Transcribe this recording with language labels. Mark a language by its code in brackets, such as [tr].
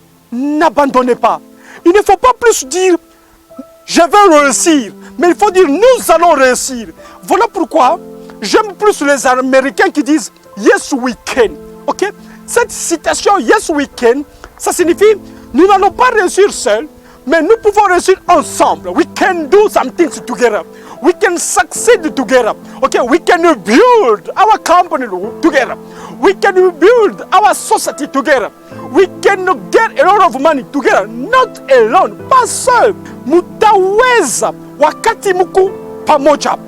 [fr] N'abandonnez pas. Il ne faut pas plus dire « je vais réussir », mais il faut dire « nous allons réussir ». Voilà pourquoi j'aime plus les Américains qui disent « [en] yes we can [fr] ». Okay? Cette citation « [en] yes we can [fr] », ça signifie « nous n'allons pas réussir seuls, mais nous pouvons réussir ensemble. [en] We can do some things together. We can succeed together. Okay, we can build our company together. We can build our society together. We can get a lot of money together. Not alone, [fr] pas seul. Mutaweza wakati muku pamoja.